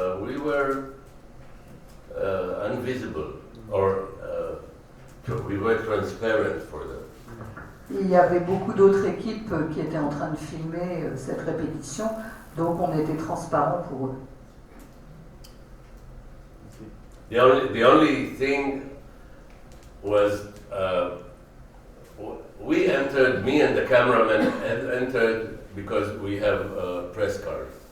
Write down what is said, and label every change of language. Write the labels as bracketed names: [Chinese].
[English] We were invisible, or we were transparent for them. [French] Il y avait beaucoup d'autres équipes qui étaient en train de filmer cette répétition, donc on était transparents pour eux. [English] The only thing was we entered, me and the cameraman entered because we have a press card.